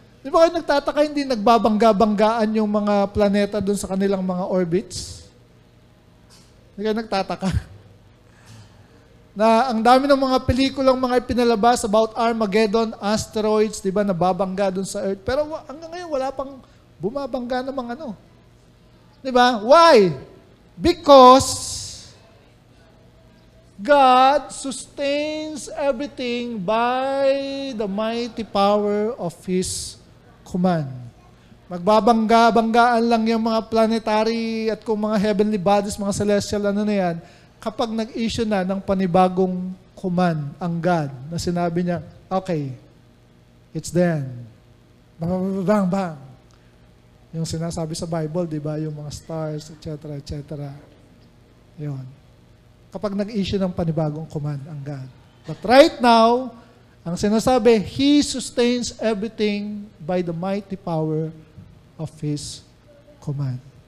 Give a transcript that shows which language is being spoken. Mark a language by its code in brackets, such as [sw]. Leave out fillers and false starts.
[tl] Di ba kayo nagtataka, hindi nagbabangga-banggaan yung mga planeta doon sa kanilang mga orbits? Hindi kayo nagtataka? Na ang dami ng mga pelikulang mga ipinalabas about Armageddon, asteroids, di ba, nababangga doon sa Earth. Pero hanggang ngayon, wala pang bumabangga ng mga Di ba? [en] Why? Because God sustains everything by the mighty power of His command. [tl] Magbabangga-banggaan lang yung mga planetary at kung mga heavenly bodies, mga celestial, na yan, kapag nag-issue na ng panibagong command ang God na sinabi niya, okay, it's then. Bang, bang, bang. Yung sinasabi sa Bible, di ba? Yung mga stars, etc., etc. Yun. Kapag nag-issue ng panibagong command ang God. [en] But right now, [tl] ang sinasabi, [en] He sustains everything by the mighty power of His command.